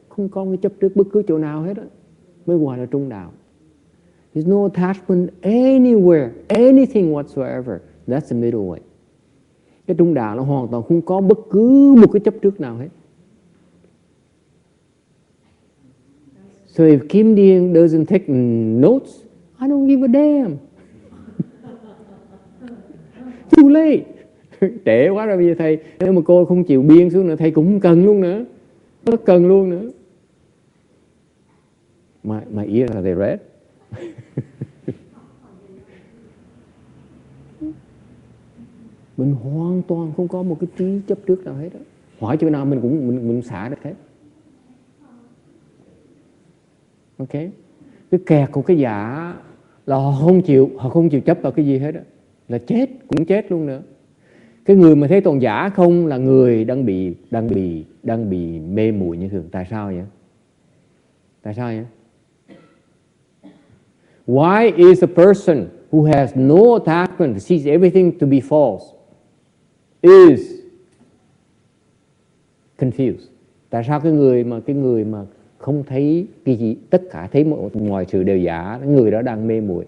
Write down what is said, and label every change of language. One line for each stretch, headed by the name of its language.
Vietnamese: Không có cái chấp trước bất cứ chỗ nào hết á. Mới gọi là trung đạo.
English: There's no attachment anywhere, anything whatsoever. That's the middle way.
Vietnamese: Cái trung đạo nó hoàn toàn không có bất cứ một cái chấp trước nào hết.
English: So if Kim Điền doesn't take notes, I don't give a damn. Too late.
Vietnamese: Trễ quá rồi bây giờ thầy. Nếu mà cô không chịu biên xuống nữa, thầy cũng không cần luôn nữa. Rất cần luôn nữa.
English: My ears are they red?
Vietnamese: Mình hoàn toàn không có một cái trí chấp trước nào hết đó. Hỏi chỗ nào mình xả được hết. Ok. Cái kẹt của cái giả là họ không chịu chấp vào cái gì hết đó. Là chết cũng chết luôn nữa. Cái người mà thấy toàn giả không là người đang bị mê muội như thường. Tại sao vậy? Tại sao vậy?
English: Why is a person who has no attachment, sees everything to be false, is confused?
Vietnamese: Tại sao cái người mà không thấy cái gì, tất cả thấy mọi sự đều giả, người đó đang mê muội?